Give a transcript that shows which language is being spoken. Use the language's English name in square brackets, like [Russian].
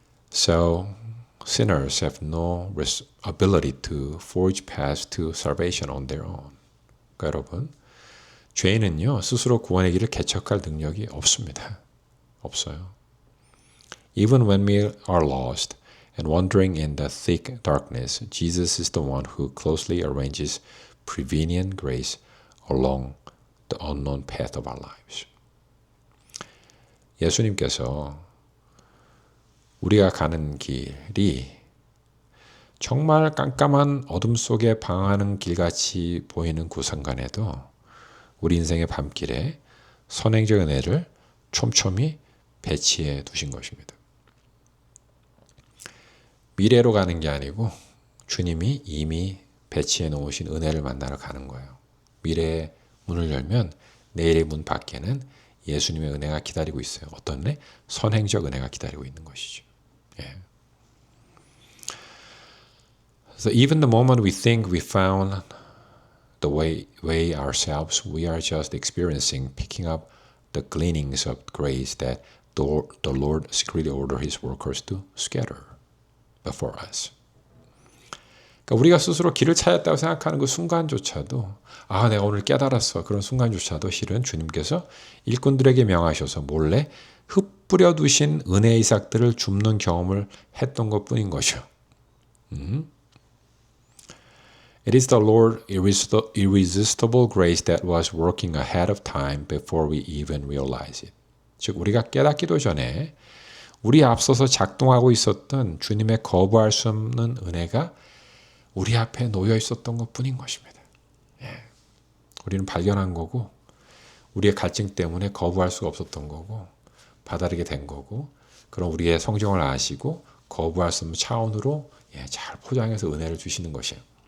[English] So, sinners have no ability to forge paths to salvation on their own. [Korean] 그러니까 여러분, 죄인은요, 스스로 구원의 길을 개척할 능력이 없습니다. 없어요. [English] Even when we are lost and wandering in the thick darkness, Jesus is the one who closely arranges prevenient grace along the unknown path of our lives. [Korean] 예수님께서 우리가 가는 길이 정말 깜깜한 어둠 속에 방황하는 길같이 보이는 그 순간에도 우리 인생의 밤길에 선행적 은혜를 촘촘히 배치해 두신 것입니다. 미래로 가는 게 아니고 주님이 이미 배치해 놓으신 은혜를 만나러 가는 거예요. 미래의 문을 열면 내일의 문 밖에는 예수님의 은혜가 기다리고 있어요. 어떤 은혜? 선행적 은혜가 기다리고 있는 것이죠. [English] So even the moment we think we found the way ourselves, we are just experiencing, picking up the gleanings of grace that the Lord secretly ordered His workers to scatter before us. [Korean] 그러니까 우리가 스스로 길을 찾았다고 생각하는 그 순간조차도 내가 오늘 깨달았어. 그런 순간조차도 실은 주님께서 일꾼들에게 명하셔서 몰래 흩뿌려 두신 은혜의 이삭들을 줍는 경험을 했던 것뿐인 거죠. [English] It is the Lord's irresistible grace that was working ahead of time before we even realize it. [Korean] 즉 우리가 깨닫기도 전에 우리 앞서서 작동하고 있었던 주님의 거부할 수 없는 은혜가 우리 앞에 놓여 있었던 것뿐인 것입니다. 우리는 발견한 거고 우리의 갈증 때문에 거부할 수가 없었던 거고 받아들이게 된 거고 그럼 우리의 성정을 아시고 거부할 수 없는 차원으로 잘 포장해서 은혜를 주시는 것이에요.